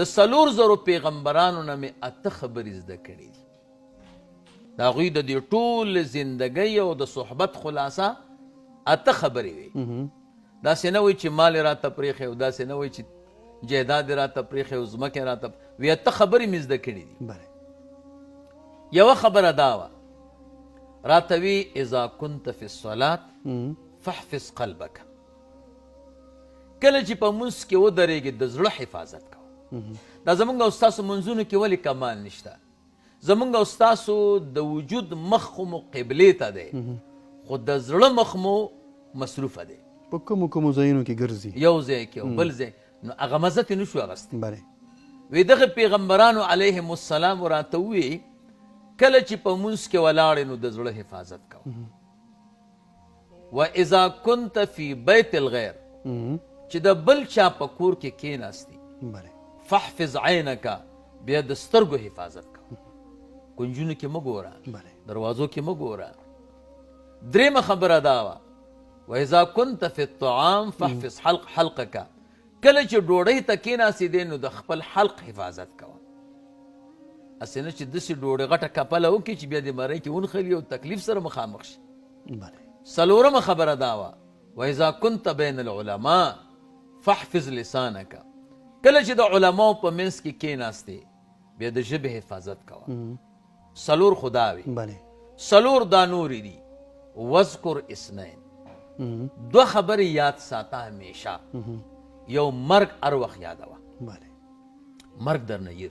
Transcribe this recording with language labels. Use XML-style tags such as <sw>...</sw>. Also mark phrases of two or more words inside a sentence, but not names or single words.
<ps>4,000 پیغمبرانو نه مې 8 خبرې زده کړي دي د هغوی د دې ټول زندګۍ او د صحبت خلاصه 8 خبرې وي داسې نه وایي چې مال یې راته پرېښی او داسې نه وایي چې جایداد یې راته پرېښی او ځمکه یې راته وی 8 خبرې مې زده کړي دي یوه خبره دا وه راته وی</ps> <ar>اذا كنت في الصلاة فاحفظ قلبك</ar> <ps>کله چې په منځ کې ودرېږي د زړه حفاظت کوه دا زمونږ او ستاسو منځونو کې ولې کمال نشته زمونږ او ستاسو د وجود مخ مو قبلې ته دی خو د زړه مخ مو مصروفه دی په کومو کومو ځایونو کې ګرځي یو ځای کې او بل ځای نو هغه مزه ترې نشو اخیستی وی دغه پیغمبرانو علیهم السلام راته ووایي کله چې په منځ کې ولاړې نو د زړه حفاظت کوه</ps> <ar>و اذا كنت في بیت الغیر</ar> <ps>چې د بل چا په کور کې کېناستي</ps> <ar>فاحفظ عینک</ar> <ps>بیا د سترګو حفاظت کوه کنجونو کې مه ګوره دروازو کې مه ګوره درېیمه خبره دا وه</ps> <ar>و اذا كنت في الطعام فاحفظ حلقک</ar> <ps>کله چې ډوډۍ ته کېناستې نو د خپل حلق حفاظت کوه هسې نه چې داسې ډوډۍ غټه کپله وکړي چې بیا د مرۍ کې ونښلي او تکلیف سره مخامخ شي 4مه خبره دا وه</ps> <ar>و اذا كنت بین العلماء فاحفظ</ar> <ps>لسانک کله چې د علماو په منځ کې کېناستې بیا د ژبې حفاظت کوه 4 خدا وي 4 دا نورې دي واذکر 2 خبرې یاد ساته همیشه یو مرګ هر وخت یادوه مرګ درنه هیر</ps>